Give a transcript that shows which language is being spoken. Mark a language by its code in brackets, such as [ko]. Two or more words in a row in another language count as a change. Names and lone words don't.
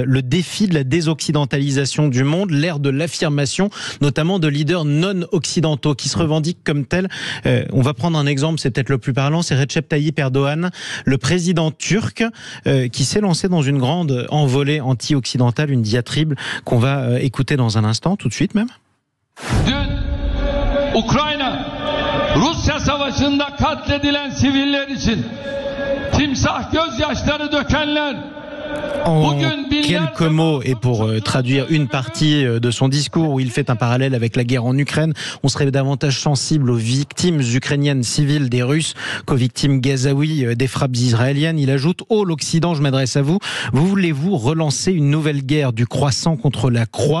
[fr] Le défi de la désoccidentalisation du monde, l'ère de l'affirmation, notamment de leaders non occidentaux qui se revendiquent comme tels. On va prendre un exemple, c'est peut-être le plus parlant, c'est Recep Tayyip Erdogan, le président turc qui s'est lancé dans une grande envolée anti-occidentale, une diatribe qu'on va écouter dans un instant, tout de suite même. [tr] Rusya savaşında katledilen siviller için timsah gözyaşları dökenler [fr] En quelques mots, et pour traduire une partie de son discours où il fait un parallèle avec la guerre en Ukraine, on serait davantage sensible aux victimes ukrainiennes civiles des Russes qu'aux victimes gazaouis des frappes israéliennes. Il ajoute: « Oh, l'Occident, je m'adresse à vous, voulez-vous relancer une nouvelle guerre du croissant contre la croix ?